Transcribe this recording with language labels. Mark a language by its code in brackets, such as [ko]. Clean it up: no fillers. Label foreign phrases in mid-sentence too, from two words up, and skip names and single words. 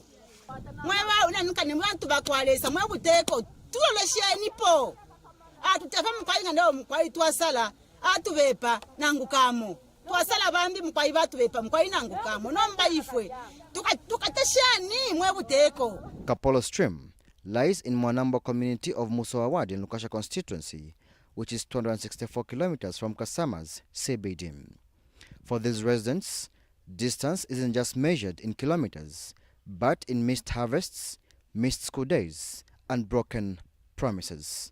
[bem] Mwe ba unanuka bantu bakwalesa mwe buteko tulolesheni po. Atutafa mkwai ngando mkwai twasala atubepa nangukamo. Twasala bambi mkwai batubepa mkwai nangukamo nomba ifwe tukateshani mwe buteko. [en] Kapolo Stream lies in Mwanambo community of Musowa in LUKASHYA constituency, which is 264 kilometers from Kasama's CBD. For these residents, distance isn't just measured in kilometers, but in missed harvests, missed school days, and broken promises.